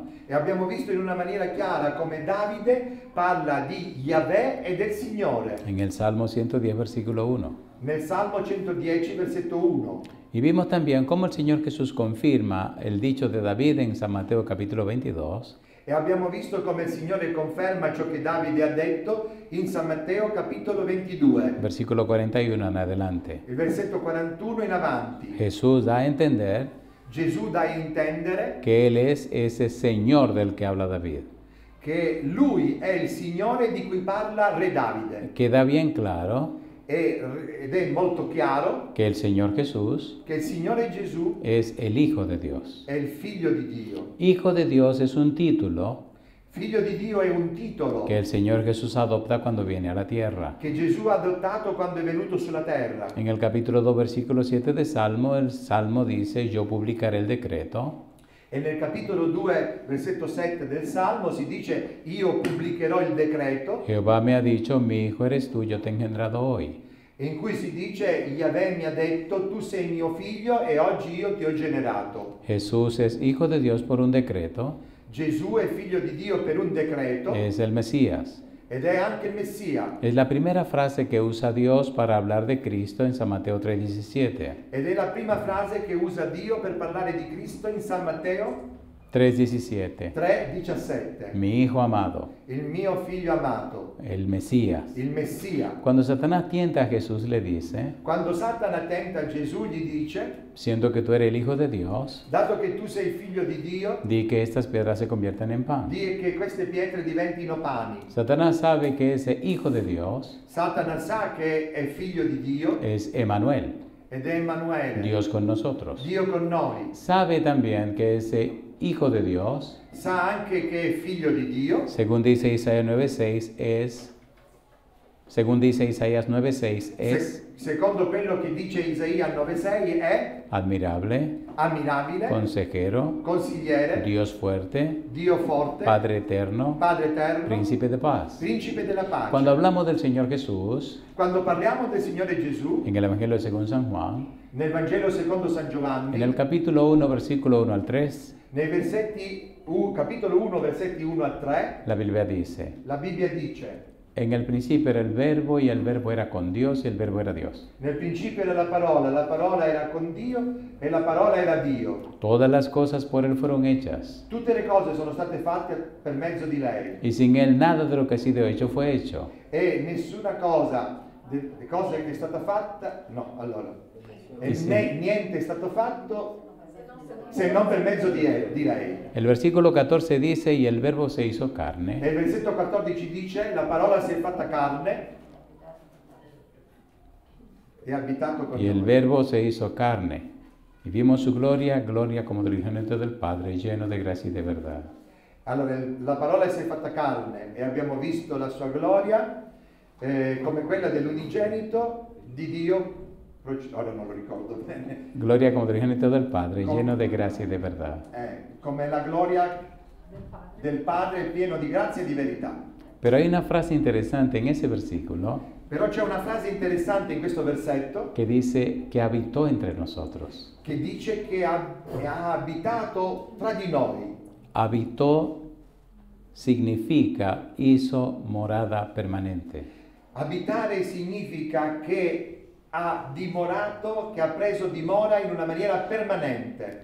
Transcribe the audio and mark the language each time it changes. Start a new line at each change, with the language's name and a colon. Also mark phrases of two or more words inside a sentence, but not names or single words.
Italian: E abbiamo visto in una maniera chiara come Davide parla di Yahweh e del Signore.
Spanish: En el Salmo 110, versículo 1.
Italian: Nel Salmo 110, versetto 1.
Spanish: Y vimos también cómo el Señor Jesús confirma el dicho de David en San Mateo capítulo 22.
Italian: E abbiamo visto come il Signore conferma ciò che Davide ha detto in San Matteo capitolo 22.
Spanish: Versículo 41 en adelante.
Italian: Il versetto 41 in avanti.
Spanish: Jesús da a entender
Italian: Gesù dà a intendere
Spanish: que Él es ese Señor del que habla David.
Italian: che lui è il Signore di cui parla Re Davide.
Spanish: Queda bien claro
Italian: Ed è molto chiaro
Spanish: que el Señor Jesús
Italian: che il Signore Gesù
Spanish: es el Hijo de Dios.
Italian: è il Figlio di Dio.
Spanish: Hijo de Dios es un título
Italian: Figlio di Dio è un titolo
Spanish: que el Señor Jesús adopta cuando viene a la tierra.
Italian: che Gesù ha adottato quando è venuto sulla terra.
Spanish: En el capítulo 2, versículo 7 de Salmo, el Salmo dice, yo publicaré el decreto
Italian: E nel capitolo 2, versetto 7 del Salmo si dice: io pubblicherò il decreto,
Spanish: Jehová me ha dicho, mi hijo eres tú, yo te he engendrado hoy.
Italian: in cui si dice: Yahweh mi ha detto, tu sei mio figlio e oggi io ti ho generato.
Spanish: Jesús es hijo de Dios por un decreto,
Italian: Gesù è figlio di Dio per un decreto
Spanish: es el Mesías.
Italian: ed è anche il Messia.
Spanish: Es la primera frase que usa Dios para hablar de Cristo en San Mateo 3:17.
Italian: Ed è la prima frase che usa Dio per parlare di Cristo in San Matteo 3:17. 3,17.
Spanish: Mi hijo amado,
Italian: Il mio figlio amato,
Spanish: el Mesías.
Italian: il Messia.
Spanish: Cuando Satanás tienta a Jesús le dice,
Italian: Quando Satana tenta Gesù gli dice:
Spanish: siendo que tú eres el hijo de Dios,
Italian: dato che tu sei figlio di Dio,
Spanish: di que estas piedras se conviertan en pan.
Italian: di che queste pietre diventino pani.
Spanish: Satanás sabe que ese hijo de Dios
Italian: Satana sa che è figlio di Dio
Spanish: es Emanuel,
Italian: ed è Emanuele,
Spanish: Dios con nosotros.
Italian: Dio con noi.
Spanish: Sabe también que ese hijo de Dios,
Italian: Sa anche che è figlio di Dio,
Spanish: según dice Isaías 9:6, según dice Isaías 9:6, es
Italian: secondo quello che dice Isaia 9,6 è
Spanish: admirable,
Italian: ammirabile,
Spanish: consejero,
Italian: consigliere,
Spanish: Dios fuerte,
Italian: Dio forte,
Spanish: Padre eterno,
Italian: Padre eterno,
Spanish: príncipe de paz.
Italian: principe della pace.
Spanish: Cuando hablamos del Señor Jesús,
Italian: Quando parliamo del Signore Gesù,
Spanish: en el Evangelio según San Juan,
Italian: nel Vangelo secondo San Giovanni,
Spanish: en el capítulo 1, versículo 1 al 3,
Italian: nei versetti capitolo 1, versetti 1 a 3,
Spanish: la Biblia dice,
Italian: la Bibbia dice:
Spanish: en el principio era el verbo y el verbo era con Dios y el verbo era Dios.
Italian: nel principio era la parola era con Dio e la parola era Dio.
Spanish: Todas las cosas por Él fueron hechas,
Italian: Tutte le cose sono state fatte per mezzo di lei
Spanish: y sin Él nada de lo que ha sido hecho fue hecho.
Italian: e nessuna cosa delle cose che è stata fatta, no, allora, e Sì. niente è stato fatto se non per mezzo di lei.
Spanish: El versículo 14 dice, y el verbo se hizo carne.
Italian: Nel versetto 14 dice, la parola si è fatta carne e ha abitato con
Spanish: Y el
Italian: noi.
Spanish: verbo se hizo carne. Y vimos su gloria, gloria como del unigénito del Padre, lleno de gracia y de verdad.
Italian: Allora, la parola si è fatta carne e abbiamo visto la sua gloria come quella dell'unigenito di Dio, ora non lo ricordo bene,
Spanish: Gloria como del unigénito del Padre, lleno de gracia y de verdad.
Italian: come la gloria del Padre pieno di grazia e di verità.
Spanish: Pero hay una frase interesante en ese versículo
Italian: Però c'è una frase interessante in questo versetto
Spanish: que dice que habitó entre nosotros.
Italian: che dice che ha abitato tra di noi.
Spanish: Habitó significa hizo morada permanente.
Italian: Abitare significa che ha dimorato, che ha preso dimora in una maniera permanente.